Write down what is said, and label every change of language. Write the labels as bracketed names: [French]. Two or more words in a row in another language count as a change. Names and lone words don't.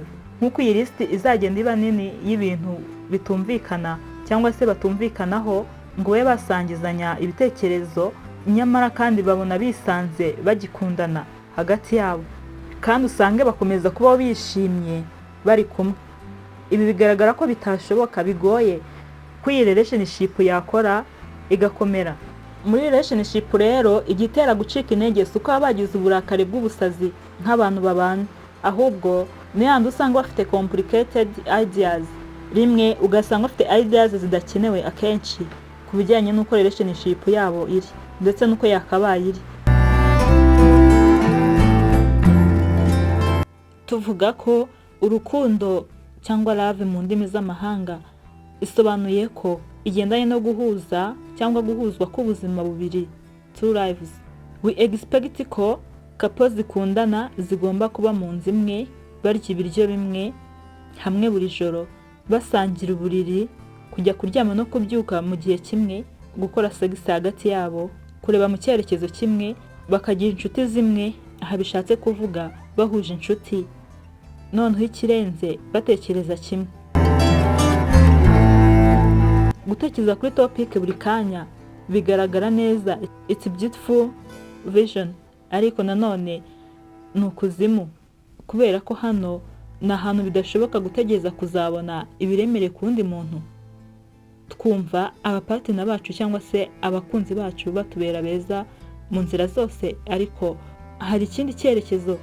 [Kinyarwanda] Nk'uko iyi list izagenda iba nini y'ibintu bitumvikana cyangwa se batumvikanaho ngo we basangizanya ibitekerezo, nyamara kandi babona bisanze bagikundana hagati yabo, kandi usange bakomeza kubaho bishimye bari kumwe. Ibi bigaragara ko bitashoboka, bigoye ko iyi relationship yakora igakomera. Muri relationship rero igitera gucika intege si uko bagize uburakari bw'ubusazi nk'abantu babana, ahubwo ni yandi usanga bafite [English] complicated ideas. [Kinyarwanda] Rimwe ugasanga bafite ideas zidakenewe akenshi ku bijyanye n'uko relationship yabo iri ndetse n'uko yakabaye iri. Tuvuga ko urukundo cyangwa love mu ndimi z'amahanga isobanuye ko igendanye no guhuza cyangwa guhuzwa k'ubuzima bubiri, [English] two lives. We expect [Kinyarwanda] ko couples zikundana zigomba kuba mu nzu imwe, barya ibiryo bimwe hamwe buri joro, basangira uburiri, kujya kuryama no kubyuka mu gihe kimwe, gukora sex hagati yabo, kureba mu cyerekezo kimwe, bakagira inshuti zimwe. Aha bishatse kuvuga bahuje inshuti, noneho ikirenze batekereza kimwe. Gutekereza kuri topic buri kanya bigaragara neza, [English] it's a beautiful vision, [Kinyarwanda] ariko nanone ni ukuzimu, kubera ko hano ni ahantu bidashoboka gutegereza kuzabona ibiremereye ku wundi muntu. Twumva abapartner bacu cyangwa se abakunzi bacu batubera beza mu nzira zose, ariko hari ikindi cyerekezo.